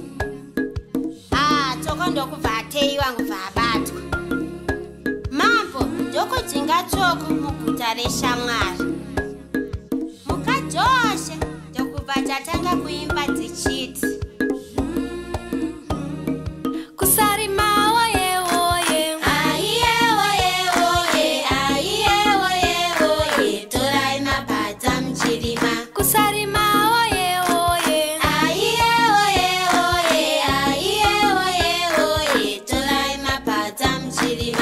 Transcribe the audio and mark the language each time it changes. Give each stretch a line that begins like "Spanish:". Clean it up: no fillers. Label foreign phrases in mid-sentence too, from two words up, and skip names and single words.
Shona: Tsoko ndokubva ateiwa ngobva abatwa. Mambo ndokudzinga Tsoko muguta reShamwari. Mukadzoshe ndokubva tatanga kuimba dzichiti Kusarima oye oye, aiye oye oye, aiye oye oye, torai mapadza muchirima. kusarima oye oye, Aiye oye oye, aiye oye oye, torai mapadza muchirima.